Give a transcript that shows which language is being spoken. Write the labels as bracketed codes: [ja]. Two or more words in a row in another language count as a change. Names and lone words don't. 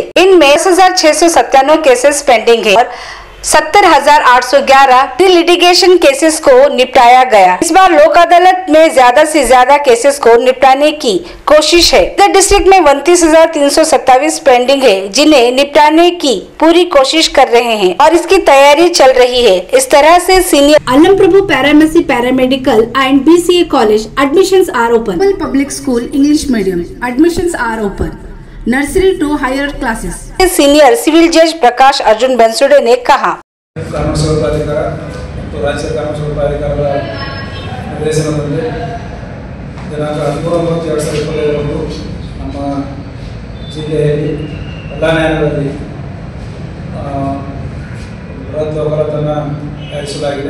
[hi] इनमें 10,697 केसेस पेंडिंग है और 70,811 लिटिगेशन केसेस को निपटाया गया। इस बार लोक अदालत में ज्यादा से ज्यादा केसेस को निपटाने की कोशिश है। इधर डिस्ट्रिक्ट में 29,327 पेंडिंग है, जिन्हें निपटाने की पूरी कोशिश कर रहे हैं और इसकी तैयारी चल रही है। इस तरह से सीनियर [en] Allam Prabhu Paramedic Paramedical and BCA College admissions are open. Public School English Medium admissions are open. Nursery to higher classes. [hi] सीनियर सिविल जज प्रकाश अर्जुन बनसुड़े ने कहा, [kn] ಕಾನೂನು ಸೇವಾ ಪ್ರಾಧಿಕಾರ ಮತ್ತು ರಾಜ್ಯ ಕಾನೂನು ಸೇವಾ ಪ್ರಾಧಿಕಾರದ ನಿರ್ದೇಶನದಂತೆ ದಿನಾಂಕ 13/9/2025 ನಮ್ಮ ಜಿಲ್ಲೆಯಲ್ಲಿ ಎಲ್ಲ ನ್ಯಾಯಾಲಯಗಳಲ್ಲಿ ಬೃಹತ್ ವಕಾಲತನ್ನು ಆಯೋಜಿಸಲಾಗಿದೆ.